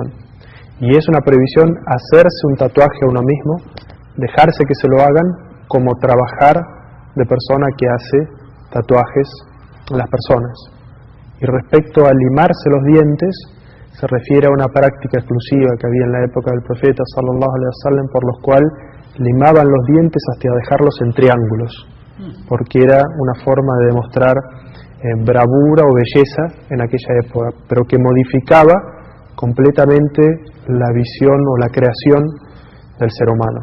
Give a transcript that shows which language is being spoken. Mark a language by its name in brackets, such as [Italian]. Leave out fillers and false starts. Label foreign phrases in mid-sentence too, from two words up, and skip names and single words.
[Spanish] Y es una prohibición hacerse un tatuaje a uno mismo, dejarse que se lo hagan, como trabajar de persona que hace tatuajes a las personas. Y respecto a limarse los dientes, se refiere a una práctica exclusiva que había en la época del profeta [Arabic] صلى الله عليه وسلم, [Spanish] por los cuales limaban los dientes hasta dejarlos en triángulos, porque era una forma de demostrar bravura o belleza en aquella época, pero que modificaba completamente la visión o la creación del ser humano.